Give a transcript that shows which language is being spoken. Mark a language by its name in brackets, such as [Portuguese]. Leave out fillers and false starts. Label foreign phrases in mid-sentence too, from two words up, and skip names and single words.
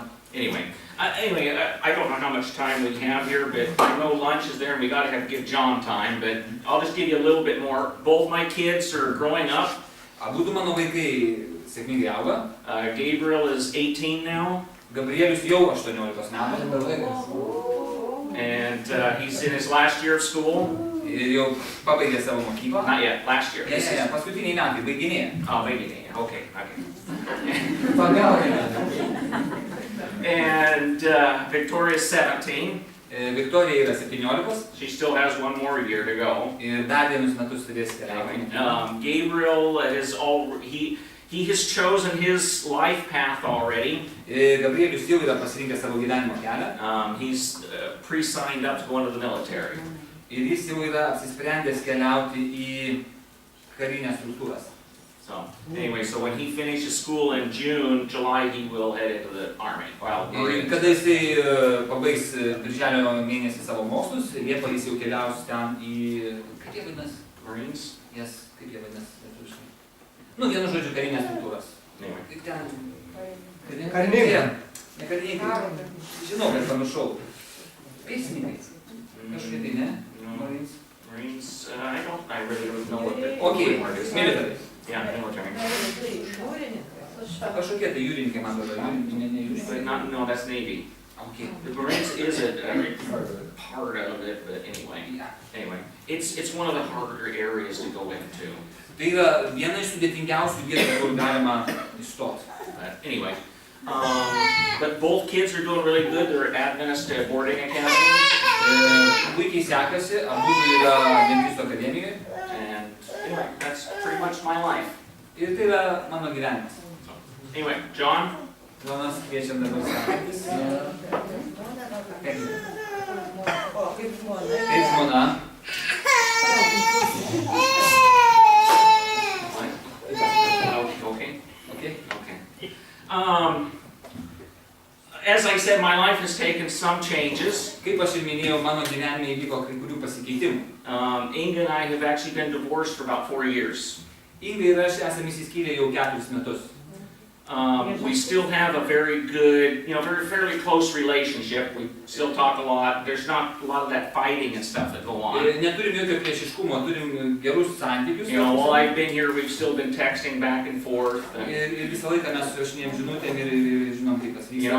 [English] Anyway, I don't know how much time we have here, but I know lunch is there and we gotta give John time, but I'll just give you a little bit more. Both my kids are growing up. [Lithuanian] Abudu mano vaikai sėkmingai auga. [English] Gabriel is 18 now. [Lithuanian] Gabrielius jau 18 metų. [English] And he's in his last year of school. [Lithuanian] Ir jau pabaigė savo mokyklą. [English] Not yet, last year. [Lithuanian] Paskutiniai metai, baiginėja. [English] Oh, maybe. Okay. [Lithuanian] Pagaudę. [English] And Victoria's 17. [Lithuanian] Viktorija yra 17. [English] She still has one more year to go. [Lithuanian] Ir dar vienus metus turės keliauti. [English] Gabriel he has chosen his life path already. [Lithuanian] Gabrielius jau yra pasirinkęs savo gyvenimo kelią. [English] He's pre-signed up to go into the military. [Lithuanian] Ir jis jau yra apsisprendęs keliauti į karinės struktūras. [English] So anyway, so when he finishes school in July, he will head into the army. Well, Marines. [Lithuanian] Kada jisai pabaigs birželio mėnesį savo mokslus, Liepą jis jau keliaus ten į... Kaip jie vadinasi? Marines? Yes, kaip jie vadinasi lietuviškai? Nu, vienu žodžiu, karinės struktūras. [English] Anyway. [Lithuanian] Ten... Karininkai. Ne karininkai. Žinau, kad pamiršau. Pėstininkai. Kažkaip tai, ne? [English] Marines. Marines, I really don't know what the Okay, word is. military. Yeah, military. [Lithuanian] Kažkokie tai jūrininkai, man atrodo, ne [English] But [Lithuanian] jūrininkai. [English] no, that's Navy. Okay. The Marines is a part of it, but anyway, it's one of the harder areas to go into. [Lithuanian] Tai yra viena iš sudėtingiausių vietų, kur galima įstoti. [English] But anyway, but both kids are doing really good. They're at Adventist boarding academy. [Lithuanian] Puikiai sekasi, abudu yra Adventisto akademijoje. [English] And anyway, that's pretty much my life. [Lithuanian] Ir tai yra mano gyvenimas. [English] Anyway, John? [Lithuanian] Jonas kviečiam dabar sakantis. Kaip žmona? [English] Okay. As I said, my life has taken some changes. [Lithuanian] Kaip aš ir minėjau, mano gyvenime įvyko kai kurių pasikeitimų. [English] Inga and I have actually been divorced for about 4 years. [Lithuanian] Inga ir aš esame įsiskyrę jau 4 metus. [English] We still have a very good, fairly close relationship. We still talk a lot. There's not a lot of that fighting and stuff that go on. [Lithuanian] Neturim jokio priešiškumo, turim gerus santykius. [English] While I've been here, we've still been texting back and forth. [Lithuanian] Ir visą laiką mes susirašinėjom žinutėm ir žinom, kaip kas vyksta.